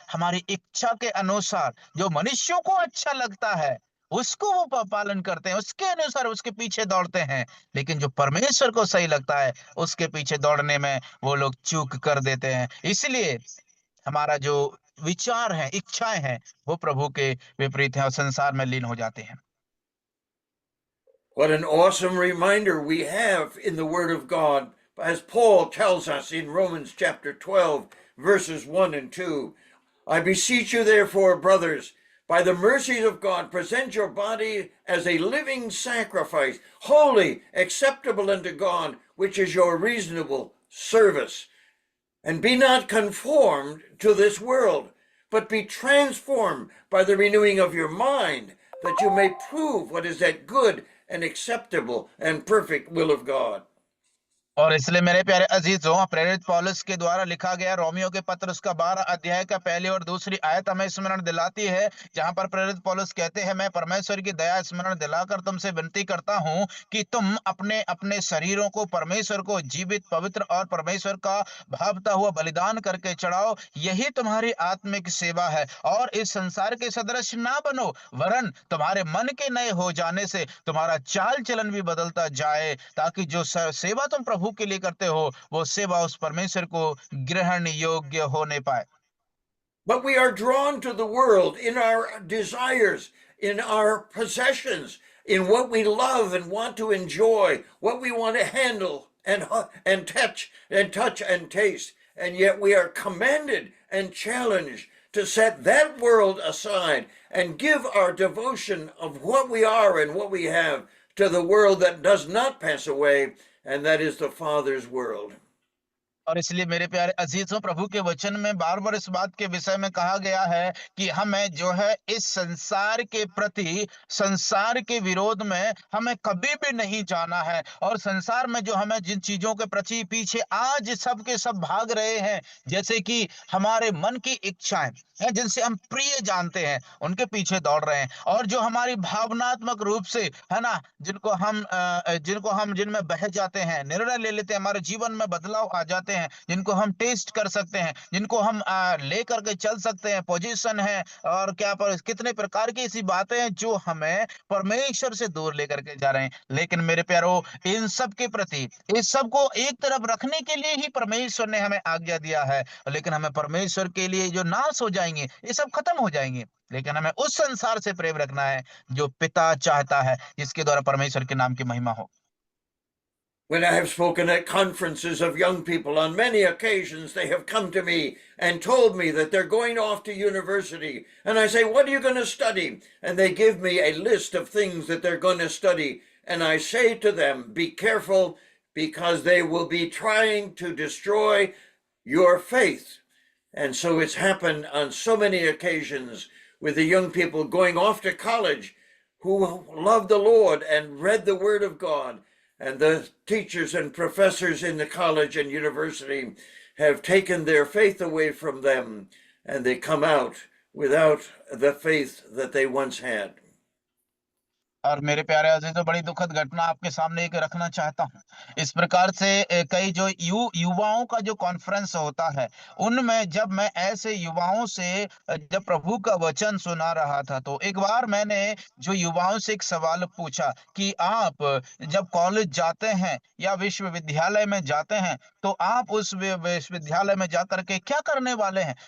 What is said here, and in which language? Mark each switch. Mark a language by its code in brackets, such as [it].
[hi] हमारी इच्छा के अनुसार जो मनुष्यों को अच्छा लगता है, उसको वो पालन करते हैं, उसके अनुसार उसके पीछे दौड़ते हैं। लेकिन जो परमेश्वर को सही लगता है, उसके पीछे दौड़ने में वो लोग चूक कर देते हैं। इसलिए हमारा जो विचार है, इच्छाएं हैं, वो प्रभु के विपरीत हैं और संसार में लीन हो जाते हैं। [en] What an awesome reminder we have in the Word of God, as Paul tells us in Romans chapter 12, verses 1 and 2. I beseech you, therefore, brothers, by the mercies of God, present your body as a living sacrifice, holy, acceptable unto God, which is your reasonable service. And be not conformed to this world, but be transformed by the renewing of your mind, that you may prove what is that good and acceptable and perfect will of God. [hi] और इसलिए मेरे प्यारे अजीजों, प्रेरित पौलुस के द्वारा लिखा गया रोमियो के पत्र उसका 12 अध्याय का पहली और दूसरी आयत हमें स्मरण दिलाती है, जहां पर प्रेरित पौलुस कहते हैं, मैं परमेश्वर की दया स्मरण दिलाकर तुमसे विनती करता हूं कि तुम अपने अपने शरीरों को परमेश्वर को जीवित, पवित्र और परमेश्वर का भावता हुआ बलिदान करके चढ़ाओ, यही तुम्हारी आत्मिक सेवा है। और इस संसार के सदृश ना बनो, वरन तुम्हारे मन के नए हो जाने से तुम्हारा चाल चलन भी बदलता जाए, ताकि जो सेवा तुम प्रभु के लिए करते हो, वो सेवा उस परमेश्वर को ग्रहण योग्य होने पाए। [en] But we are drawn to the world in our desires, in our possessions, in what we love and want to enjoy, what we want to handle and touch and taste. And yet we are commanded and challenged to set that world aside and give our devotion of what we are and what we have to the world that does not pass away, and that is the Father's world. [hi] और इसलिए मेरे प्यारे अजीजों, प्रभु के वचन में बार-बार इस बात के विषय में कहा गया है कि हमें जो है इस संसार के प्रति, संसार के विरोध में हमें कभी भी नहीं जाना है। और संसार में जो हमें जिन चीजों के प्रति पीछे आज सब के सब भाग रहे हैं, जैसे कि हमारे मन की इच्छाएं हैं, जिनसे हम प्रिय जानते हैं, उनके पीछे दौड़ रहे हैं। और जो हमारी भावनात्मक रूप से है ना, जिनको हम जिनमें बह जाते हैं, निर्णय ले लेते हैं, हमारे जीवन में बदलाव आ जाते सकते हैं, जिनको हम टेस्ट कर सकते हैं, जिनको हम लेकर के चल सकते हैं, पोजीशन है और क्या पर कितने प्रकार की ऐसी बातें हैं जो हमें परमेश्वर से दूर लेकर के जा रहे हैं। लेकिन मेरे प्यारो, इन सब के प्रति, इस सब को एक तरफ रखने के लिए ही परमेश्वर ने हमें आज्ञा दिया है। लेकिन हमें परमेश्वर के लिए जो नाश हो जाएंगे, ये सब खत्म हो जाएंगे, लेकिन हमें उस संसार से प्रेम रखना है जो पिता चाहता है, जिसके द्वारा परमेश्वर के नाम की महिमा हो। [en] When I have spoken at conferences of young people, on many occasions they have come to me and told me that they're going off to university. And I say, what are you going to study? And they give me a list of things that they're going to study. And I say to them, be careful, because they will be trying to destroy your faith. And so it's happened on so many occasions with the young people going off to college who love the Lord and read the Word of God. And the teachers and professors in the college and university have taken their faith away from them, and they come out without the faith that they once had. [hi] और मेरे प्यारे अजीजों, बड़ी दुखद घटना आपके सामने एक रखना चाहता हूँ। इस प्रकार से कई जो युवाओं का जो कॉन्फ्रेंस होता है, उनमें जब मैं ऐसे युवाओं से जब प्रभु का वचन सुना रहा था, तो एक बार मैंने जो युवाओं से एक सवाल पूछा कि आप जब कॉलेज जाते हैं या विश्वविद्यालय में जाते हैं, तो आप उस विश्वविद्यालय में जाकर के क्या करने वाले हैं?